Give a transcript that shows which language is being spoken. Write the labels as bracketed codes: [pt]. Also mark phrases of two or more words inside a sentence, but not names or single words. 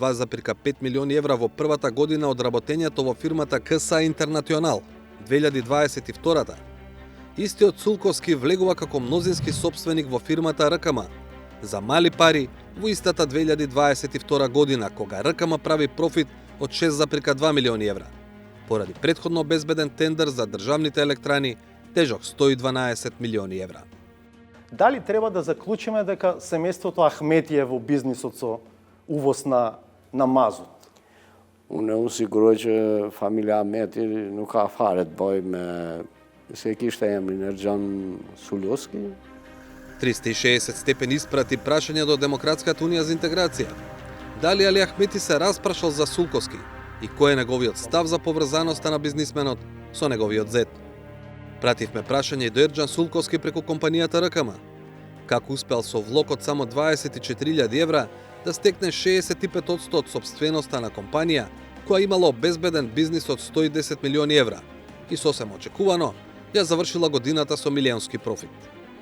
[mk] 2,5 милиони евра во првата година од работењето во фирмата КСА Интернационал, 2022-та, истиот Сулковски влегува како мнозински сопственик во фирмата РКМ за мали пари во истата 2022 година, кога РКМ прави профит од 6,2 милиони евра, поради претходно обезбеден тендер за државните електрани тежок 112 милиони евра. Дали треба да заклучиме дека семејството Ахмети е во бизнисот со увоз на mazut? [sq] Unë unë siguroj që familja Ahmeti nuk ka fare të bëj me se kishte emrin Erџан Sulkovski. [mk] 360 степени испрати прашање до Демократската унија за интеграција. Дали Али Ахмети се распрашал за Сулковски и кој е неговиот став за поврзаноста на бизнисменот со неговиот зет? Пративме прашање и до Ерџан Сулковски преку компанијата РКМ. Како успел со влог од само 24.000 евра да стекне 65% од сопственоста на компанија која имала обезбеден бизнис од 110 милиони евра и сосем очекувано ја завршила годината со милионски профит.